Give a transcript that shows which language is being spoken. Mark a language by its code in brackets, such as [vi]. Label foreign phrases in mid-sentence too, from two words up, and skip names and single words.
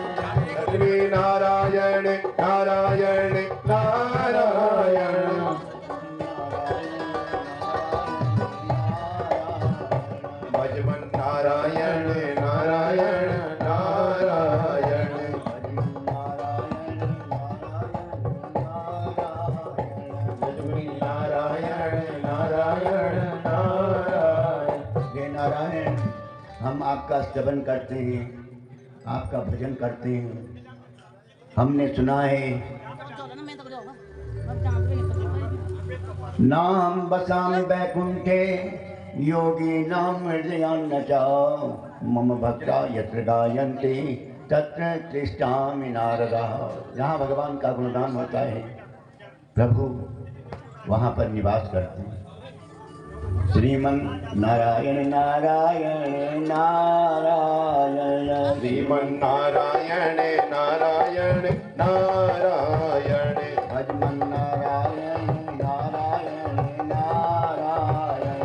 [hi] लक्ष्मी नारायण नारायण नारायण भजमन् नारायण नारायण नारायण लक्ष्मी नारायण नारायण नारायण। हे नारायण, हम आपका स्तवन करते हैं, आपका भजन करते हैं। हमने सुना है [sa] नाम बसामि बैकुंठे योगी नाम हृदयान्न च मम भक्ता यत्र गायन्ते तत्र तिष्ठामि नारदा। [hi] जहाँ भगवान का गुणगान होता है प्रभु वहाँ पर निवास करते हैं। श्रीमन नारायण नारायण नारायण श्रीमन्नारायण नारायण नारायण भजमन नारायण नारायण नारायण